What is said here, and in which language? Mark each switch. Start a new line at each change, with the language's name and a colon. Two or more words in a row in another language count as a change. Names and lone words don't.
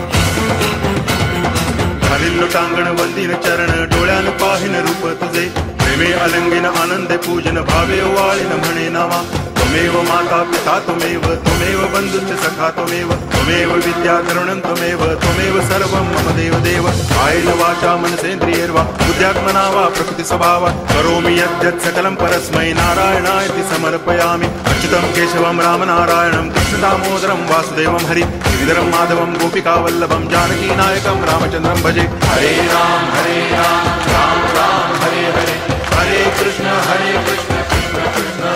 Marathi: टांगण वंदीन चरण, डोळ्यान पाहिन रूप तुझे, प्रेम प्रेमे अलंगिन आनंदे पूजन भावे वालिन म्हणे नामा
Sanskrit: त्वमेव माता पिता त्वमेव बन्धुश्च सखा त्वमेव विद्या करुणं त्वमेव सर्वं मम देव कायेन वाचा मनसेन्द्रियैर्वा बुद्ध्यात्मना वा प्रकृति स्वभावात् करोमि यद्यत् सकलं परस्मै नारायणायति समर्पयामि। अच्युतं केशवं रामनारायणं कृष्णदामोदरं वासुदेवं हरि गिरिधरं माधवं गोपिकावल्लभं जानकीनायकं रामचन्द्रं भजे। हरे राम राम राम हरे हरे हरे कृष्ण कृष्ण कृष्ण